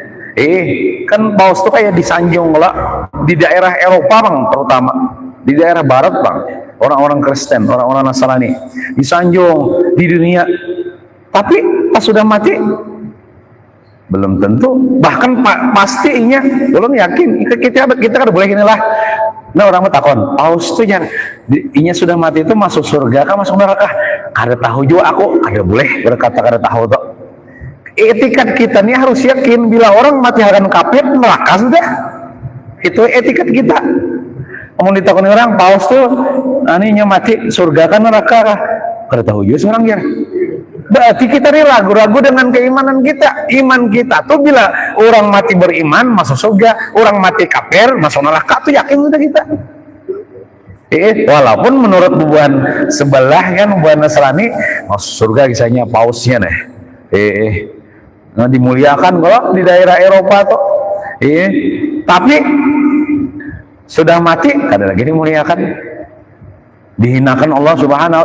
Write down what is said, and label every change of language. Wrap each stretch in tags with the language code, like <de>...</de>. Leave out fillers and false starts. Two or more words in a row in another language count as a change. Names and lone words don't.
<id>Kan paus tuh kayak disanjung lah di daerah Eropa bang, terutama di daerah barat bang, orang-orang Kristen, orang-orang Nasrani disanjung di dunia, tapi pas sudah mati belum tentu, bahkan pastinya belum yakin. Kita kan boleh gini lah.</id> <bjn>Nah, orang takon paus tuh yang inya sudah mati itu masuk surga kah masuk neraka? Kada tahu juga aku, kada boleh berkata kada tahu tuh. Etikat kita nih harus yakin bila orang mati akan kafir neraka sudah. Itu etikat kita. Mau ditakoni orang paus tuh aninya mati surga kan neraka kah? Kada tahu juga seorang ya.</bjn> <id>Berarti kita nih ragu-ragu dengan keimanan kita.</id> <bjn>Iman kita tuh bila orang mati beriman masuk surga, orang mati kafir masuk neraka tuh yakin sudah kita. Walaupun menurut bubuhan sebelah kan, bubuhan Nasrani masuk surga kisahnya pausnya nih.</bjn> <id>Nah, dimuliakan kalau di daerah Eropa tuh.</id> <bjn>Tapi sudah mati kada lagi dimuliakan, dihinakan Allah Subhanahu.</bjn>